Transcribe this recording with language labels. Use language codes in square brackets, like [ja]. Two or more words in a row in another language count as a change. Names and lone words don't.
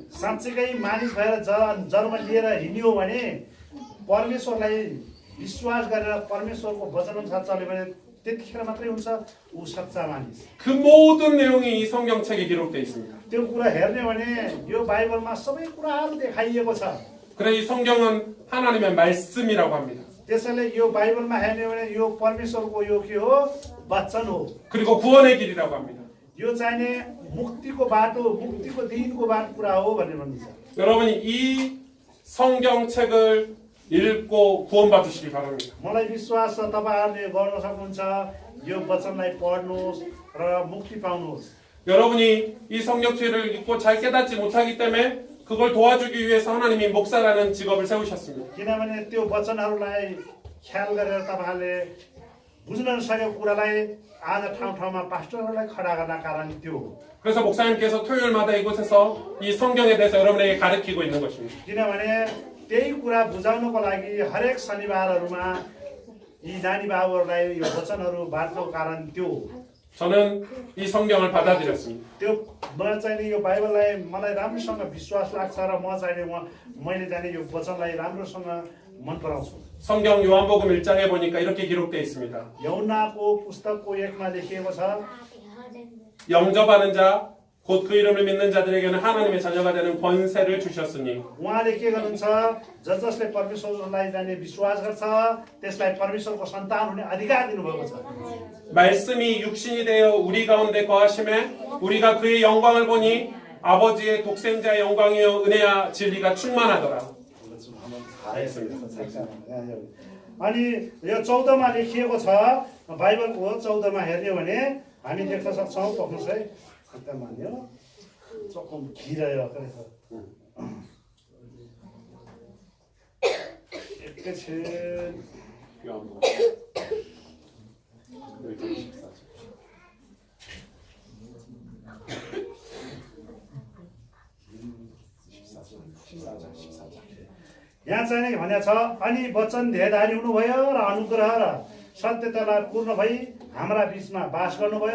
[ne] साँच्चीकै मानिस भएर जन्म लिएर हिँड्यो भने परमेश्वरलाई विश्वास गरेर परमेश्वरको वचनअनुसार चल्यो भने त्यतिखेर मात्रै हुन्छ ऊ सच्चा मानिस [ko] 그 모든 내용이 이 성경책에 기록되어 있습니다. [ne] त्यो कुरा हेर्ने भने यो बाइबलमा सबै कुराहरू देखाइएको छ [ko] 그래 이 성경은 하나님의 말씀이라고 합니다. [ne] त्यसैले यो बाइबलमा हेर्ने भने यो परमेश्वरको यो के हो वचन हो [ko] 그리고 구원의 길이라고 합니다. [ne] यो चाहिने मुक्तिको बाटो मुक्तिको दिनको बाटो कुरा हो भनेर भनिन्छ [ko] 여러분이 이 성경책을 읽고 구원받으시기 바랍니다. [ne] मलाई विश्वास छ तपाईँहरूले गर्न सक्नुहुन्छ यो वचनलाई पढ्नुहोस् र मुक्ति पाउनुहोस् [ko] 여러분이 이 성경책을 읽고 잘 깨닫지 못하기 때문에 그걸 도와주기 위해서 하나님이 목사라는 직업을 세우셨습니다. [ne] किनभने त्यो वचनहरूलाई ख्याल गरेर तपाईँहरूले बुझ्न नसकेको कुरालाई आज ठाउँ ठाउँमा पास्टरहरूलाई खडा गर्न कारण त्यो हो [ko] 그래서 목사님께서 토요일마다 이곳에서 이 성경에 대해서 여러분에게 가르치고 있는 것입니다. [ne] किनभने त्यही कुरा बुझाउनको लागि हरेक शनिबारहरूमा यी नानी बाबुहरूलाई यो वचनहरू बाँड्नु कारण त्यो [ko] 저는 이 성경을 받아들였습니다. [ne] त्यो म चाहिँ यो बाइबललाई मलाई राम्रोसँग विश्वास लाग्छ र म चाहिँ मैले जाने यो वचनलाई राम्रोसँग मन पराउँछु। [ko] 성경 요한복음 1장에 보니까 이렇게 기록되어 있습니다. [ne] यौनाको पुस्तकको 1मा लेखिएको छ [ko] 영접하는 자, 곧 그 이름을 믿는 자들에게는 하나님의 자녀가 되는 권세를 주셨으니 [ne] उहाँले के गर्नुहुन्छ जसले परमेश्वरलाई जाने विश्वास गर्छ त्यसलाई परमेश्वरको सन्तान हुने अधिकार दिनुभएको छ। [ko] 말씀이 육신이 되어 우리 가운데 거하심에 우리가 그의 영광을 보니 아버지의 독생자의 영광이요 은혜와 진리가 충만하더라. [ne] अनि यो 14मा लेखिएको छ बाइबलको 14मा हेर्ने हो भने हामी देख्न सक्छौँ पक्नुहोस् है मान्यो [ko] 조금 길어요. 그래서 끝은 요한복음 1장 14절. [ne] यहाँ चाहिँ भनेको छ अनि वचन धेरधारी हुनुभयो र अनुग्रह र सत्यतालाई पूर्ण भई हाम्रा बीचमा बास गर्नुभयो।